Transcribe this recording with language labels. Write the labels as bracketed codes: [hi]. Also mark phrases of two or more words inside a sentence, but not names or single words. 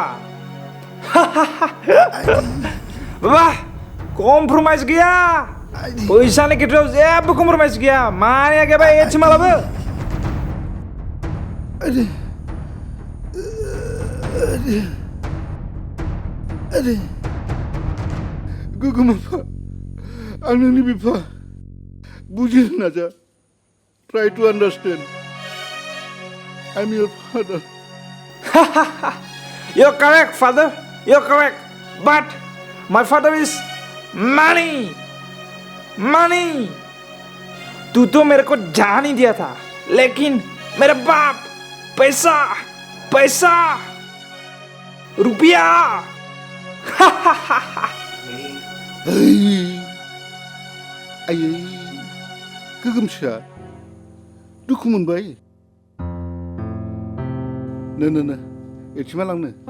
[brx] बाबा कमप्रमाइज गैया फैसानि खेथ्रआव जेबो कमप्रमाइज गैया मानिया गैयाबा एसे मालाबो गोगोम आफा आं नोंनि बिफा बुजिनो नाजा [en] try to understand I'm your father You're correct father you're correct but my father is money [hi] तू तो मेरे को जान ही दिया था लेकिन मेरा बाप पैसा रुपया [brx] आयै गोगोमसोआ दुखु मोनबाय नो एथिमा लांनो